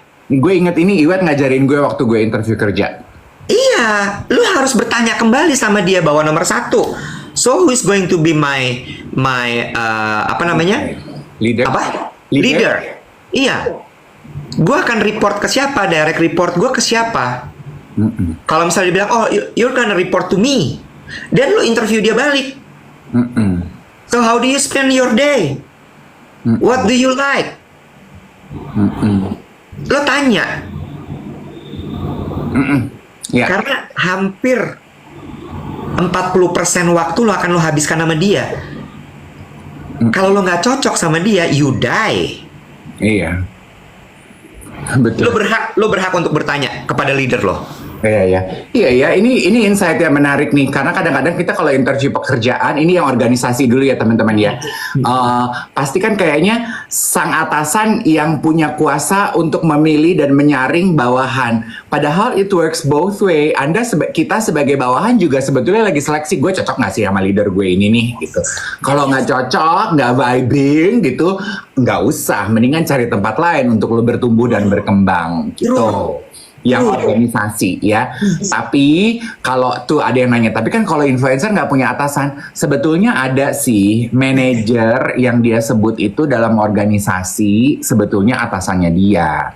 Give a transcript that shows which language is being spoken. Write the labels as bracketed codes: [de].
[id] Gue inget ini Iwet ngajarin gue waktu gue interview kerja. Iya, lo harus bertanya kembali sama dia bahwa nomor satu, [en] so who is going to be my [id] apa namanya? [en] Leader. [id] Apa? Leader. Iya. Gue akan report ke siapa? Direct report gue ke siapa? Kalau misalnya dia bilang, [en] you're gonna report to me. [id] Dan lo interview dia balik. [en] So how do you spend your day? What do you like? [id] Lo tanya. [en] Yeah. [id] Karena hampir 40% waktu lo akan lo habiskan sama dia. Kalau lo nggak cocok sama dia, [en] you die. [id] Iya. Betul. Lo berhak untuk bertanya kepada leader lo. Iya. Ini insight yang menarik nih, karena kadang-kadang kita kalau interview pekerjaan, ini yang organisasi dulu ya teman-teman ya. Pasti kan kayaknya sang atasan yang punya kuasa untuk memilih dan menyaring bawahan. [en] Padahal it works both way. [id] Kita sebagai bawahan juga sebetulnya lagi seleksi, gue cocok nggak sih sama leader gue ini nih gitu. Kalau nggak cocok, nggak vibing gitu, nggak usah. Mendingan cari tempat lain untuk lo bertumbuh dan berkembang gitu. yang organisasi ya. Tapi kalau tuh ada yang nanya, tapi kan kalau influencer nggak punya atasan, sebetulnya ada sih manajer yang dia sebut itu dalam organisasi sebetulnya atasannya dia.